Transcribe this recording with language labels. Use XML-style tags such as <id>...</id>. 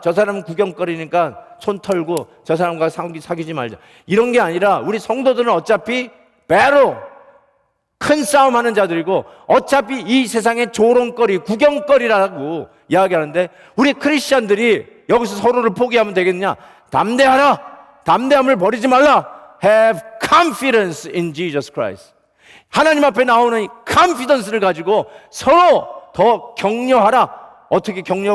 <ko>저 사람은 구경거리니까 손 털고 저 사람과 사귀지 말자. 이런 게 아니라 우리 성도들은 어차피 배로 큰 싸움하는 자들이고 어차피 이 세상의 조롱거리, 구경거리라고 이야기하는데 우리 크리스천들이 여기서 서로를 포기하면 되겠냐? 담대하라. 담대함을 버리지 말라.</ko> <en>Have confidence in Jesus Christ.</en> <ko>하나님 앞에 나오는 이 confidence를 가지고 서로 더 격려하라. 어떻게 격려?</ko>